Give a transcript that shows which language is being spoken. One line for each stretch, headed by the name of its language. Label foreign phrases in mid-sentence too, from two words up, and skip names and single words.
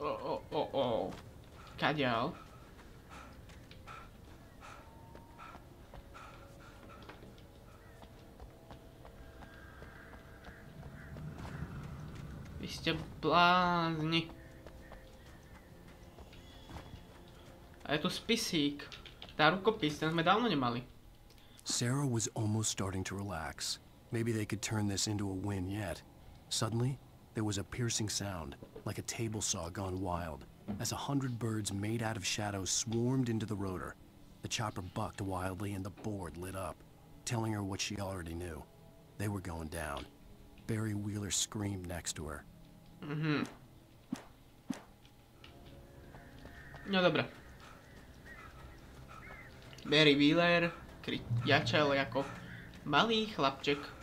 Slovak: Kadiaľ? Vy ste blázni. A je tu spisík. Tá rukopis, ten sme dávno nemali.
English: Sarah was almost starting to relax. Maybe they could turn this into a win yet. Suddenly, there was a piercing sound, like a table saw gone wild, as 100 birds made out of shadows swarmed into the rotor. The chopper bucked wildly and the board lit up, telling her what she already knew. They were going down. Barry Wheeler screamed next to her.
Czech: No dobra. Barry Wheeler jačal jako malý chlapček.